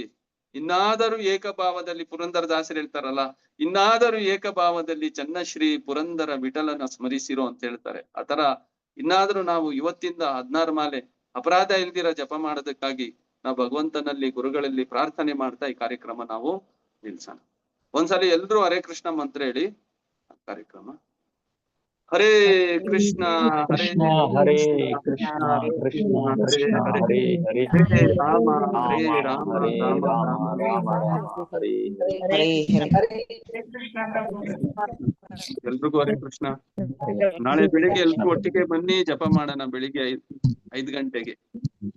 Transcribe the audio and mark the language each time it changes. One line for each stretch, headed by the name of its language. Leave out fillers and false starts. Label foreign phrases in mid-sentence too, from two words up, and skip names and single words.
Kannada: ಇನ್ನಾದರೂ ಏಕಭಾವದಲ್ಲಿ, ಪುರಂದರದಾಸರು ಹೇಳ್ತಾರಲ್ಲ, ಇನ್ನಾದರೂ ಏಕಭಾವದಲ್ಲಿ ಚನ್ನಶ್ರೀ ಪುರಂದರ ವಿಠಲನ ಸ್ಮರಿಸಿರೋ ಅಂತ ಹೇಳ್ತಾರೆ. ಆತರ ಇನ್ನಾದ್ರೂ ನಾವು ಇವತ್ತಿಂದ 16 ಮಾಲೆ ಅಪರಾಧ ಇಲ್ದಿರ ಜಪ ಮಾಡೋದಕ್ಕಾಗಿ ನಾವು ಭಗವಂತನಲ್ಲಿ, ಗುರುಗಳಲ್ಲಿ ಪ್ರಾರ್ಥನೆ ಮಾಡ್ತಾ ಈ ಕಾರ್ಯಕ್ರಮ ನಾವು ನಿಲ್ಸೋಣ. ಒಂದ್ಸಲಿ ಎಲ್ರು ಹರೇ ಕೃಷ್ಣ ಮಂತ್ರ ಹೇಳಿ ಕಾರ್ಯಕ್ರಮ.
Sanskrit: ಹರೇ ಕೃಷ್ಣ ಕೃಷ್ಣ ಹರೇ ಕೃಷ್ಣ ಕೃಷ್ಣ ಕೃಷ್ಣ ಹರೇ ಹರೇ ಹರೇ ರಾಮ ರಾಮ ಹರೇ ರಾಮ ರಾಮ ರಾಮ ಹರೇ ಹರೇ. ಎಲ್ರಿಗೂ ಹರೇ ಕೃಷ್ಣ.
Kannada: ನಾಳೆ ಬೆಳಿಗ್ಗೆ ಎಲ್ರು ಒಟ್ಟಿಗೆ ಬನ್ನಿ, ಜಪ ಮಾಡೋಣ ಬೆಳಿಗ್ಗೆ 5 ಗಂಟೆಗೆ.